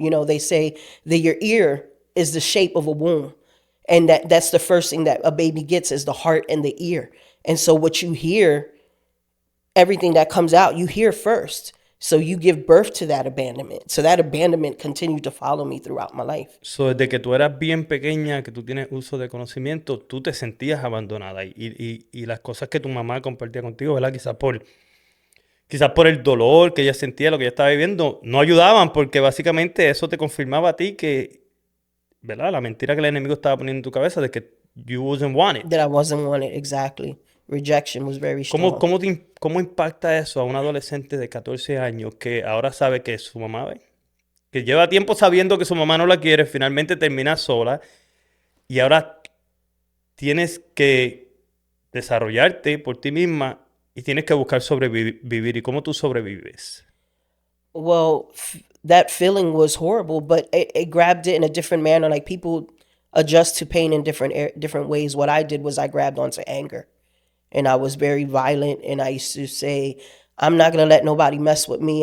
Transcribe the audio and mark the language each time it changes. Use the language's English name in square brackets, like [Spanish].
[English] You know, they say that your ear is the shape of a womb. And that's the first thing that a baby gets, is the heart and the ear. And so what you hear, everything that comes out, you hear first. So you give birth to that abandonment. So that abandonment continued to follow me throughout my life. [Spanish] So, desde que tú eras bien pequeña, que tú tienes uso de conocimiento, tú te sentías abandonada y las cosas que tu mamá compartía contigo, ¿verdad? Quizás por el dolor que ella sentía, lo que ella estaba viviendo, no ayudaban porque básicamente eso te confirmaba a ti que, ¿verdad? La mentira que el enemigo estaba poniendo en tu cabeza de que [English] you wasn't wanted. That I wasn't wanted, exactly. Rejection was very strong. [Spanish] ¿Cómo impacta eso a un adolescente de 14 años que ahora sabe que su mamá ve? Que lleva tiempo sabiendo que su mamá no la quiere, finalmente termina sola y ahora tienes que desarrollarte por ti misma y tienes que buscar sobrevivir. ¿Y cómo tú sobrevives? [English] Well, that feeling was horrible, but it grabbed it in a different manner. Like people adjust to pain in different ways. What I did was I grabbed onto anger, and I was very violent. And I used to say, "I'm not gonna let nobody mess with me.